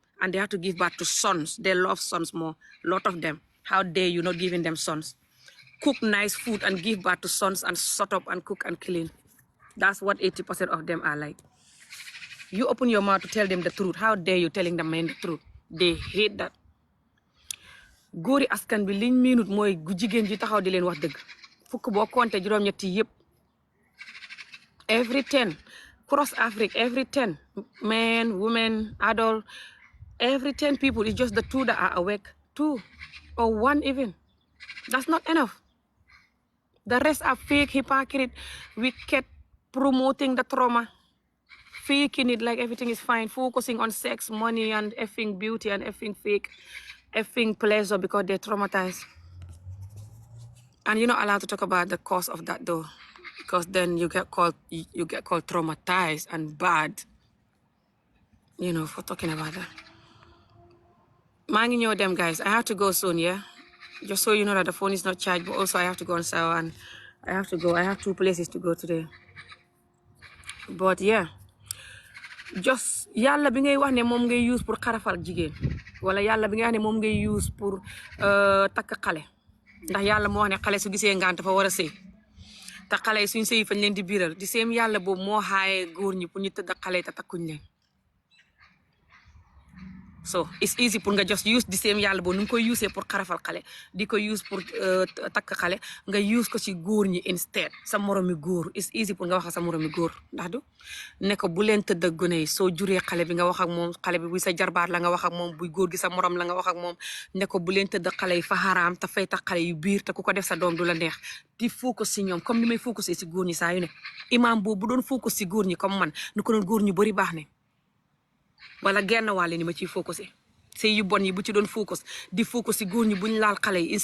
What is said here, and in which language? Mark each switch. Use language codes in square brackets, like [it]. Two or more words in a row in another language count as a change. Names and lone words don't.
[en] And they have to give birth to sons. They love sons more, a lot of them. How dare you not giving them sons? Cook nice food and give birth to sons and shut up and cook and clean. That's what 80% of them are like. You open your mouth to tell them the truth. How dare you telling the men the truth? They hate that. [wo] Góori askan bi liñ miinut mooy gu jigéen ji taxaw di leen wax dëgg. Fukk boo compté juróom-ñetti yëpp. [en] Every 10 cross Afrique, every 10 men, women, adult, every 10 people, it's just the 2 that are awake. 2 or 1 even. That's not enough. The rest are fake, hypocrite, wicked, promoting the trauma, faking it like everything is fine, focusing on sex, money, and effing beauty and effing fake, effing pleasure because they're traumatized. And you're not allowed to talk about the cause of that though, because then you get called traumatized and bad, you know, for talking about that. [wo] maa ngi ñëw dem [en] guys I have to go soon yeah just [wo] so you know that the phone is not charged but also I have to go on shower and I have to go I have 2 places to go today but yeah just yàlla bi ngay wax ne moom ngay use pour xarafal jigéen wala yàlla bi ngay wax ne moom ngay use pour takk xale ndax yàlla moo wax ne xale su gisee ngant fa war a sëy te xale yi suñ sëy fañ leen di biiral di seen yàlla boobu moo xaaye góor ñi pour ñu tëdd xale yi te takkuñ leen. [en] So it's easy [wo] pour nga [en] just use the same [wo] yàlla boobu nu ngi koy use pour xarafal xale di ko use pour takk xale nga use ko ci góor ñi instead sa moromi góor [en] it's easy [wo] pour nga wax ak sa moromi góor ndax du ne ko bu leen tëdd ak gone yi soo juree xale bi nga wax ak moom xale bi buy sa jarbaat la nga wax ak moom buy góor gi sa morom la nga wax ak moom ne ko bu leen tëdd xale yi fa xaraam te fay tax xale yu biir te ku ko def sa doom du la neex di focus ci ñoom comme ni may focusé ci góor ñi saa yu ne imam boobu bu doon focus ci góor ñi comme man nu ko doon góor ñu bari baax ne wala genn wàlle ni ma ciy focusé sëy yu bon yi bu ci doon focus di focus si góor ñi buñ laal xale yi